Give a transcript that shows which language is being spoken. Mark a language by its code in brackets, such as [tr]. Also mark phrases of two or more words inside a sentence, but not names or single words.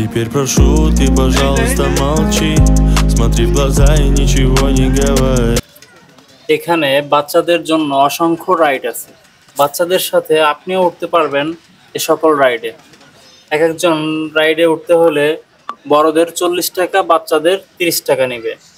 [ru] прошу, ты, пожалуйста, молчи. Смотри в глаза и ничего не говори. [bn] এখানে বাচ্চাদের জন্য অসংখ্য রাইড আছে। বাচ্চাদের সাথে আপনিও উঠতে পারবেন এ সকল রাইডে। এক একজন রাইডে উঠতে হলে বড়দের 40 টাকা, বাচ্চাদের 30 টাকা নেবে।